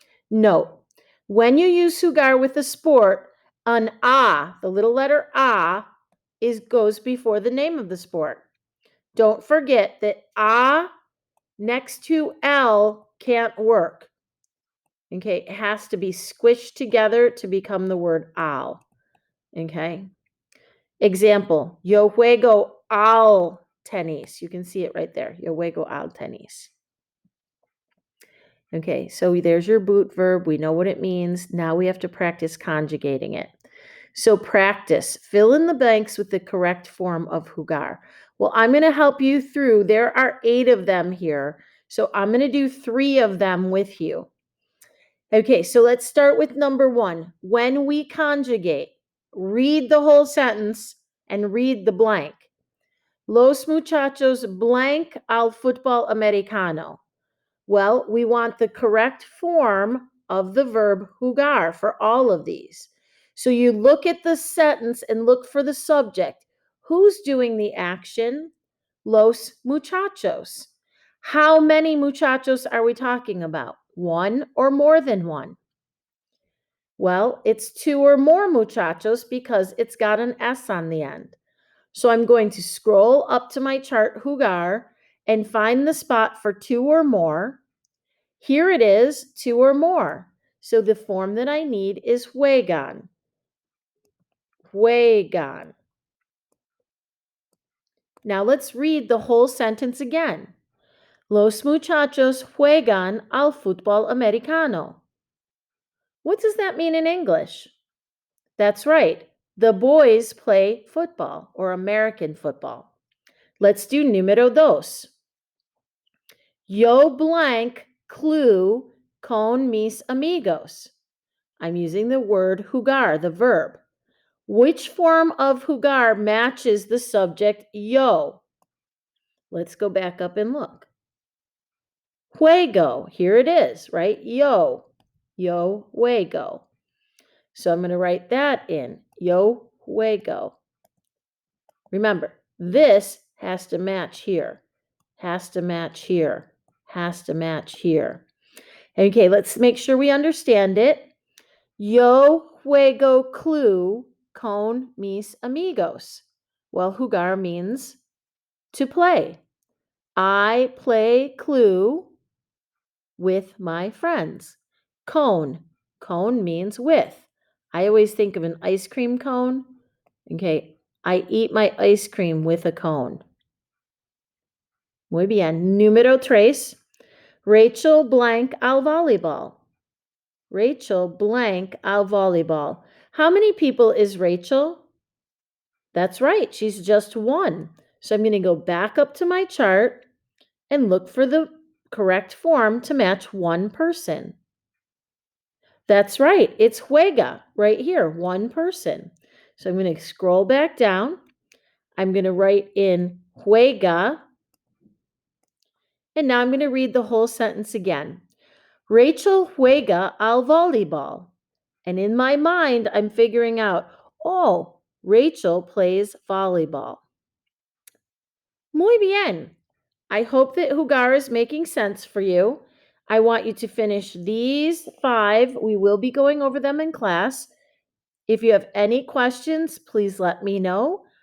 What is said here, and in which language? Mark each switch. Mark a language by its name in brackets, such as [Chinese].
[English] Note, when you use jugar with the sport, an a, the little letter a, goes before the name of the sport. Don't forget that a next to L can't work. Okay, it has to be squished together to become the word al. Okay. [Spanish] Example, yo juego al tenis. [English] You can see it right there. [Spanish] Yo juego al tenis. [English] Okay, so there's your boot verb. We know what it means. Now we have to practice conjugating it. So practice. Fill in the blanks with the correct form of jugar. Well, I'm going to help you through. There are 8 of them here. So I'm going to do 3 of them with you. Okay, so let's start with number 1. When we conjugate, read the whole sentence and read the blank. [Spanish] Los muchachos blank al fútbol americano. [English] Well, we want the correct form of the verb jugar for all of these. So you look at the sentence and look for the subject. Who's doing the action? [Spanish] Los muchachos. [English] How many muchachos are we talking about? 1 or more than 1? Well, it's 2 or more muchachos because it's got an S on the end. So I'm going to scroll up to my chart jugar and find the spot for 2 or more. Here it is, 2 or more. So the form that I need is juegan. [Spanish] Juegan. [English] Now let's read the whole sentence again. [Spanish] Los muchachos juegan al fútbol americano. [English] What does that mean in English? That's right. The boys play football or American football. Let's do número 2. [Spanish] Yo blank clue con mis amigos. [English] I'm using the word jugar, the verb. Which form of jugar matches the subject yo? Let's go back up and look. Juego, here it is, right? [Spanish] Yo juego. [English] So I'm going to write that in, [Spanish] yo juego. [English] Remember, this has to match here, has to match here, has to match here. Okay, let's make sure we understand it. [Spanish] Yo juego clue con mis amigos. [English] Well, jugar means to play. I play clue with my friends. Con means with. I always think of an ice cream cone. Okay, I eat my ice cream with a cone. [Spanish] Muy bien. Número 3. Rachel blank al volleyball. [English] Rachel blank al volleyball. How many people is Rachel? That's right, she's just 1. So I'm going to go back up to my chart and look for the correct form to match 1 person. That's right. It's juega right here, one person. So I'm going to scroll back down. I'm going to write in juega. And now I'm going to read the whole sentence again. [Spanish] Rachel juega al voleibol. [English] And in my mind, I'm figuring out, oh, Rachel plays volleyball. [Spanish] Muy bien. [English] I hope that jugar is making sense for you. I want you to finish these 5. We will be going over them in class. If you have any questions, please let me know.